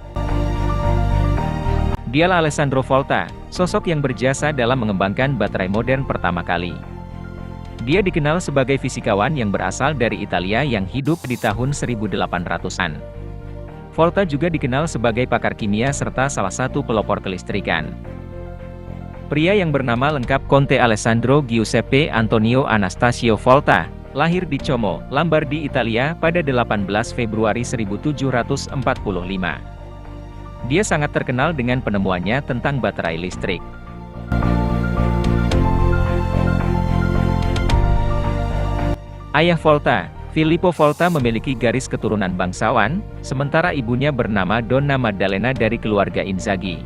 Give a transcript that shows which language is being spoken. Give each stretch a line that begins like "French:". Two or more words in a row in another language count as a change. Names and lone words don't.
Indonesian: Dialah Alessandro Volta, sosok yang berjasa dalam mengembangkan baterai modern pertama kali. Dia dikenal sebagai fisikawan yang berasal dari Italia yang hidup di tahun 1800-an. Volta juga dikenal sebagai pakar kimia serta salah satu pelopor kelistrikan. Pria yang bernama lengkap Conte Alessandro Giuseppe Antonio Anastasio Volta, lahir di Como, Lombardi, Italia pada 18 Februari 1745. Dia sangat terkenal dengan penemuannya tentang baterai listrik. Ayah Volta, Filippo Volta memiliki garis keturunan bangsawan, sementara ibunya bernama Donna Maddalena dari keluarga Inzaghi.